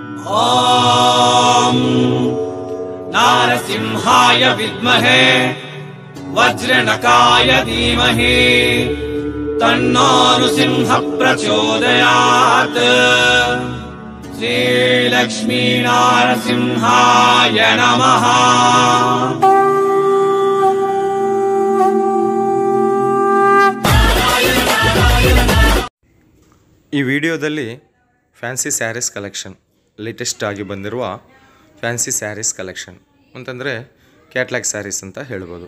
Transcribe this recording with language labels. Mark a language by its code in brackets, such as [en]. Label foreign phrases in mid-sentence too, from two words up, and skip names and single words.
[sa] ॐ नारसिंहाय विद्महे वज्रनकाय धीमहि तन्नो नृसिंहः प्रचोदयात्। श्रीलक्ष्मी नारसिंहाय नमः। [kn] ಈ ವಿಡಿಯೋದಲ್ಲಿ [en] fancy sarees collection, [kn] ಲೇಟೆಸ್ಟ್ ಆಗಿ ಬಂದಿರುವ [en] fancy sarees collection [kn] ಅಂತಂದರೆ [en] catalog sarees [kn] ಅಂತ ಹೇಳ್ಬೋದು.